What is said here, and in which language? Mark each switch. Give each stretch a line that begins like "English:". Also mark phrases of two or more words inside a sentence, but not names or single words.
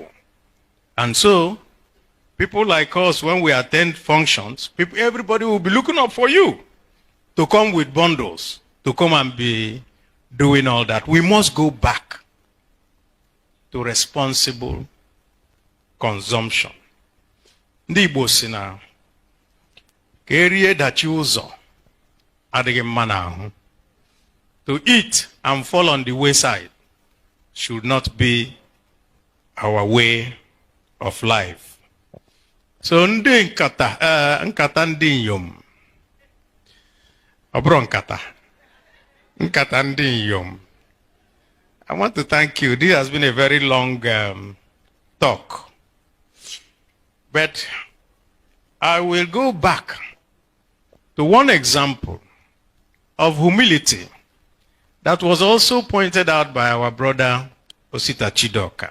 English: And so, people like us, when we attend functions, everybody will be looking up for you to come with bundles, to come and be doing all that. We must go back to responsible consumption.
Igbo: Ndígbo si na ka erie dachi ụzọ adịghị mma n'ahụ.
English: To eat and fall on the wayside should not be our way of life.
Igbo: So ndị nkata ndị inyom, ọ bụrụ nkata ndị inyom.
English: I want to thank you. This has been a very long talk. But I will go back to one example of humility that was also pointed out by our brother Osita Chidoka.